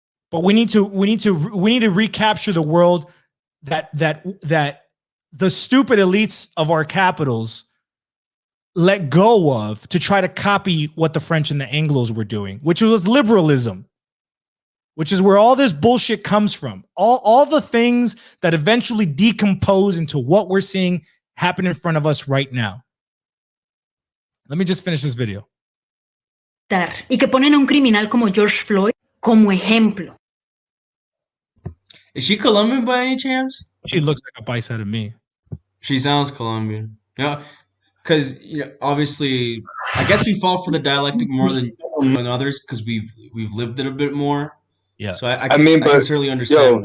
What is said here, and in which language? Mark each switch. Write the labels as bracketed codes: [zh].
[en] But we need to recapture the world that the stupid elites of our capitals let go of to try to copy what the French and the Anglos were doing, which was liberalism, which is where all this bullshit comes from. All the things that eventually decompose into what we're seeing happen in front of us right now. Let me just finish this video. [es] Y que ponen a un criminal como George Floyd como ejemplo. [en] Is she Colombian by any chance? She looks like a paisa to me. She sounds Colombian. Yeah, because obviously, I guess we fall for the dialectic more than others because we've lived it a bit more. Yeah. So I I mean, can but certainly understand